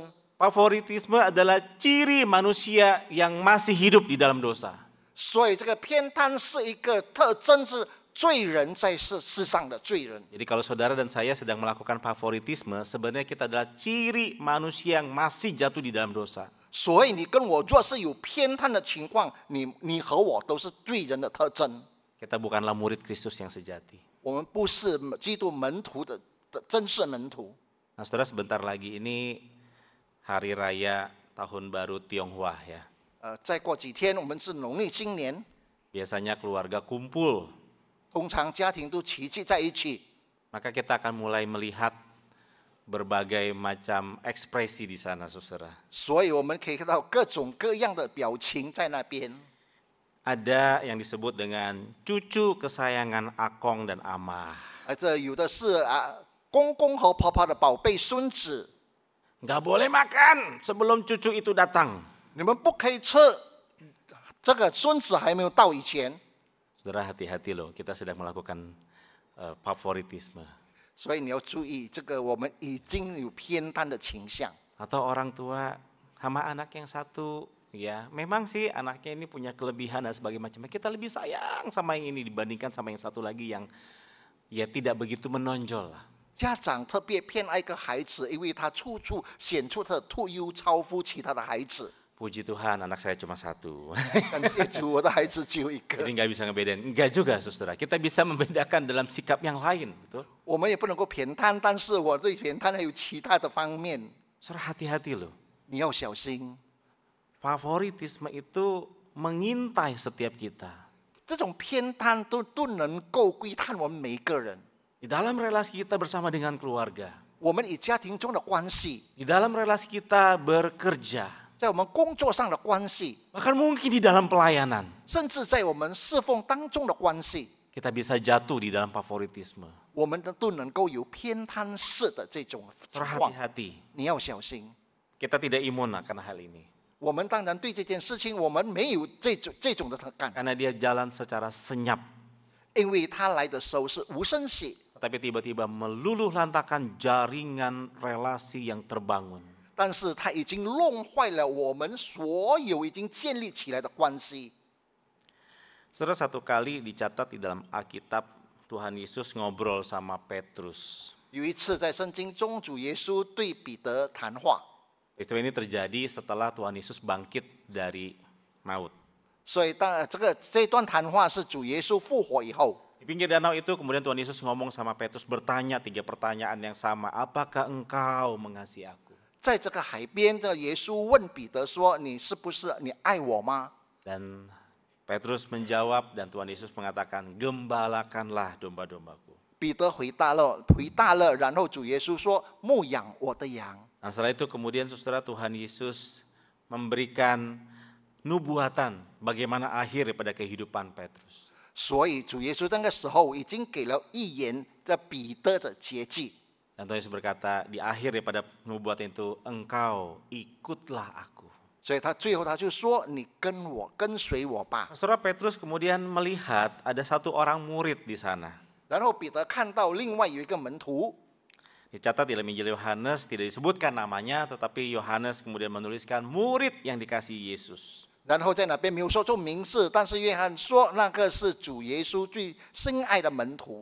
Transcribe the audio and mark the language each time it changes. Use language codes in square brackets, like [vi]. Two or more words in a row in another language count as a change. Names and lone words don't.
[id] Favoritisme adalah ciri manusia yang masih hidup di dalam dosa. [zh] 所以这个偏袒是一个特征，是罪人在世上的罪人。 [id] Jadi kalau saudara dan saya sedang melakukan favoritisme, sebenarnya kita adalah ciri manusia yang masih jatuh di dalam dosa. [zh] 所以你跟我若是有偏袒的情况，你和我都是罪人的特征。 [id] Kita bukanlah murid Kristus yang sejati. [zh] 我们不是基督门徒的真正门徒。 [id] Nah saudara, sebentar lagi ini hari raya tahun baru Tionghoa ya. [zh] 再过几天我们是农历新年， [id] Biasanya keluarga kumpul. [zh] 通常家庭都齐聚在一起， [id] Maka kita akan mulai melihat berbagai macam ekspresi di sana saudara. [zh] 所以我们可以看到各种各样的表情在那边。 [id] Ada yang disebut dengan cucu kesayangan Akong dan Amah. [zh] 这有的是公公和婆婆的宝贝孙子， [id] Nggak boleh makan sebelum cucu itu datang. [zh] 你们不可以吃，这个孙子还没有到以前。 [id] Saudara, hati-hati loh, kita sedang melakukan favoritisme. [zh] 所以你要注意，这个我们已经有偏袒的倾向。 [id] Atau orang tua sama anak yang satu, ya memang sih anaknya ini punya kelebihan dan sebagainya macamnya. Kita lebih sayang sama yang ini dibandingkan sama yang satu lagi yang ya tidak begitu menonjol lah. [zh] 家长特别偏爱一个孩子，因为他处处显出他的特优，超乎其他的孩子。 [id] Puji Tuhan anak saya cuma satu. [zh] 感谢主，我的孩子只有一个。 [id] Jadi nggak bisa ngebedain. Enggak juga saudara. Kita bisa membedakan dalam sikap yang lain. Betul? [zh] 我们也不能够偏袒，但是我对偏袒还有其他的方面， [id] Saudara hati-hati loh. [zh] 你要小心。 [id] Favoritisme itu mengintai setiap kita. [zh] 这种偏袒都能够窥探我们每一个人。 [id] Di dalam relasi kita bersama dengan keluarga. [zh] 我们与家庭中的关系， [id] Di dalam relasi kita bekerja. [zh] 在我们工作上的关系， [id] Bahkan mungkin di dalam pelayanan. [zh] 甚至在我们侍奉当中的关系， [id] Kita bisa jatuh di dalam favoritisme. [zh] 我们都能够有偏袒式的这种情 [id] Saudara [zh] 况。 [id] hati-hati. [zh] 你要小心。 [id] Kita tidak imun akan hal ini. [zh] 我们当然对这件事情，我们没有这种的感， [id] Karena dia jalan secara senyap. [zh] 因为他来的时候是无声息， [id] Tapi tiba-tiba meluluh lantakan jaringan relasi yang terbangun. [zh] 但是他已经弄坏了我们所有已经建立起来的关系。 [id] Saudara, satu kali dicatat di dalam Alkitab, Tuhan Yesus ngobrol sama Petrus. [zh] 有一次在圣经中，主耶稣对彼得谈话， [id] Peristiwa ini terjadi setelah Tuhan Yesus bangkit dari maut. [zh] 所以这段谈话是主耶稣复活以后， [id] Di pinggir danau itu kemudian Tuhan Yesus ngomong sama Petrus, bertanya 3 pertanyaan yang sama. Apakah engkau mengasihi aku? [zh] 在这个海边的耶稣问彼得说：“你是不是你爱我吗？” [id] Dan Petrus menjawab dan Tuhan Yesus mengatakan, gembalakanlah domba-dombaku. [zh] 彼得回答了，然后主耶稣说：“牧养我的羊。” [id] Nah, setelah itu kemudian saudara, Tuhan Yesus memberikan nubuatan bagaimana akhir daripada kehidupan Petrus. [zh] 所以主耶稣那个时候已经给了预言的彼得的结局。 [id] Dan Tuhan Yesus berkata, di akhir daripada nubuatan itu, engkau ikutlah aku. [zh] 所以最后他就说：“你跟随我吧。 [id] Saudara, Petrus kemudian melihat ada satu orang murid di sana. ” [zh] 然后彼得看到另外有一个门徒， [id] Dicatat di dalam Injil Yohanes, tidak disebutkan namanya, tetapi Yohanes kemudian menuliskan murid yang dikasihi Yesus. [zh] 然后在那边没有说出名字，但是约翰说那个是主耶稣最深爱的门徒。